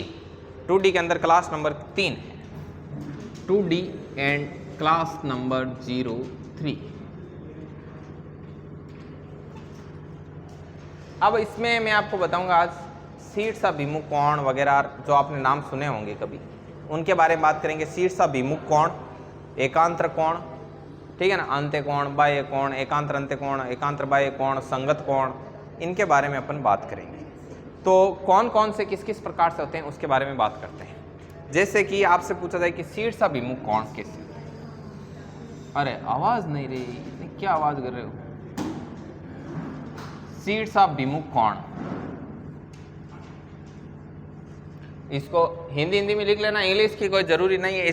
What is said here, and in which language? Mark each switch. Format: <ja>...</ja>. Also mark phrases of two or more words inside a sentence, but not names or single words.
<hi>2D के अंदर</hi> <en>class number</en> <hi>3 है, 2D</hi> <en>and class number</en> <hi>03। अब इसमें मैं आपको बताऊंगा आज शीर्षाभिमुख कोण वगैरह जो आपने नाम सुने होंगे कभी, उनके बारे में बात करेंगे। शीर्षाभिमुख कोण, एकांतर कोण, ठीक है ना, अंत्य कोण, बाह्य कोण, एकांतर अंत्य कोण, एकांतर बाह्य कोण, संगत कोण, इनके बारे में अपन बात करेंगे। तो कौन कौन से किस किस प्रकार से होते हैं उसके बारे में बात करते हैं। जैसे कि आपसे पूछा जाए कि शीर्षाभिमुख कोण कैसे होते हैं। अरे आवाज नहीं रही, क्या आवाज कर रहे हो? शीर्षाभिमुख कोण, इसको हिंदी में लिख लेना, इंग्लिश की कोई जरूरी नहीं है।</hi>